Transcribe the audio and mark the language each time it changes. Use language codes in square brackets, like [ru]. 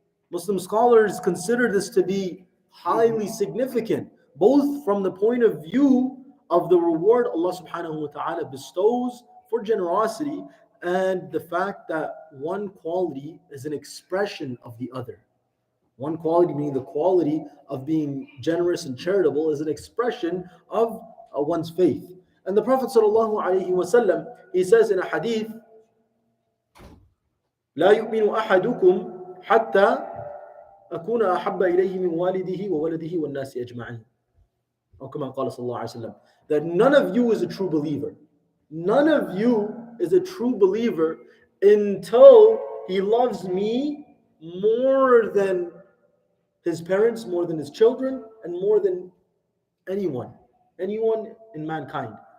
[en] Muslim scholars consider this to be highly significant, both from the point of view of the reward Allah subhanahu wa ta'ala bestows for generosity and the fact that one quality is an expression of the other. One quality, meaning the quality of being generous and charitable, is an expression of one's faith. And the Prophet sallallahu alaihi wasallam, he says in a hadith, [ar] لا يؤمن أحدكم حتى أكون أحب إليه من والده وولده والناس أجمعين. [en] Or [ar] كما قال صلى الله عليه وسلم, [en] that none of you is a true believer. None of you is a true believer until he loves me more than his parents, more than his children, and more than anyone in mankind.